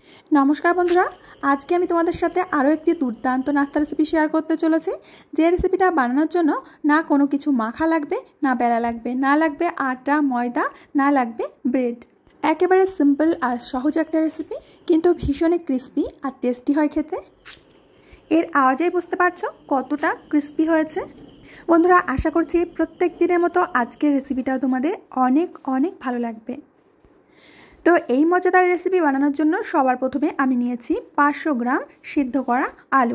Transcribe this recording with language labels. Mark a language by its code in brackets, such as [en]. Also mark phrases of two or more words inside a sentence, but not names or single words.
[bn] নমস্কার বন্ধুরা আজ কে আমি তোমাদের সাথে আরো একটি দুর্দান্ত নাস্তা রেসিপি শেয়ার করতে চলেছি। যে রেসিপিটা বানানোর জন্য না কোনো কিছু মাখা লাগবে না বেলা লাগবে না লাগবে আটা ময়দা না লাগবে ব্রেড। একেবারে সিম্পল আর সহজ এক রেসিপি কিন্তু ভীষণ ক্রিস্পি আর টেস্টি হয় খেতে। এর আওয়াজেই বুঝতে পারছো কতটা ক্রিস্পি হয়েছে। বন্ধুরা আশা করছি প্রত্যেক দিনের মতো আজকের রেসিপিটা তোমাদের অনেক অনেক ভালো লাগবে। तो এই মজাদার রেসিপি বানানোর জন্য সবার প্রথমে আমি নিয়েছি 500 গ্রাম সিদ্ধ করা আলু।